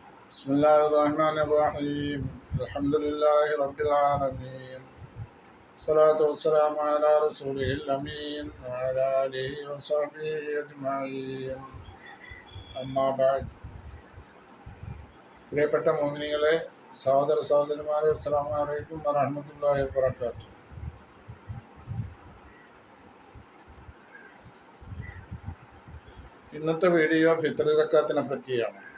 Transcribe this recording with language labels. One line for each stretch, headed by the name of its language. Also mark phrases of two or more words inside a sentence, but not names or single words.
Arabic: بسم الله الرحمن الرحيم الحمد لله رب العالمين الصلاة والسلام على رسوله الأمين وعلى آله وصحبه أجمعين أما بعد
Malayalam: പ്രിയപ്പെട്ട മുഅ്മിനീങ്ങളെ, സഹോദര സഹോദരിമാരെ,
Arabic: السلام عليكم ورحمة الله وبركاته.
Malayalam: ഇന്നത്തെ വീഡിയോ ഫിത്ർ സക്കാത്തിനെ പറ്റിയാണ്.